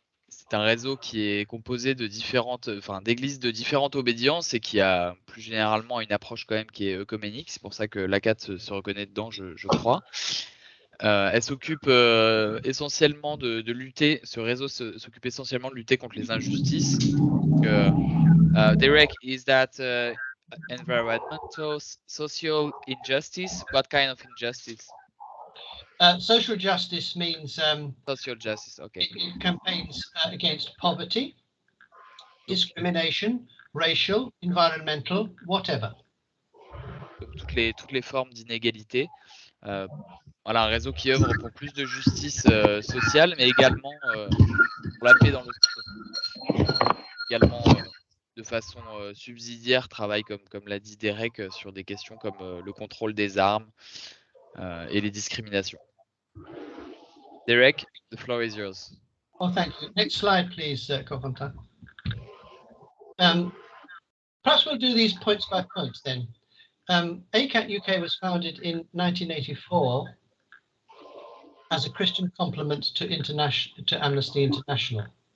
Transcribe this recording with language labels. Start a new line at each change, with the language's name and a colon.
French: C'est un réseau qui est composé de d'églises de différentes obédiences et qui a plus généralement une approche quand même qui est œcuménique. C'est pour ça que l'ACAT se reconnaît dedans, je crois. Elle s'occupe essentiellement de lutter. Ce réseau s'occupe essentiellement de lutter contre les injustices.
English: Derek, is that environmental, social injustice? What kind of injustice? Social justice means Social justice, okay. it campaigns against poverty, discrimination, racial, environmental, whatever.
French: Donc, toutes les formes d'inégalité. Voilà, un réseau qui œuvre pour plus de justice sociale, mais également pour la paix dans le monde. Également, de façon subsidiaire, travaille, comme l'a dit Derek, sur des questions comme le contrôle des armes et les discriminations.
English: Derek, the floor is yours. Oh, thank you. Next slide, please, Corentin. Perhaps we'll do these points by points then. ACAT UK was founded in 1984 as a Christian complement to Amnesty International.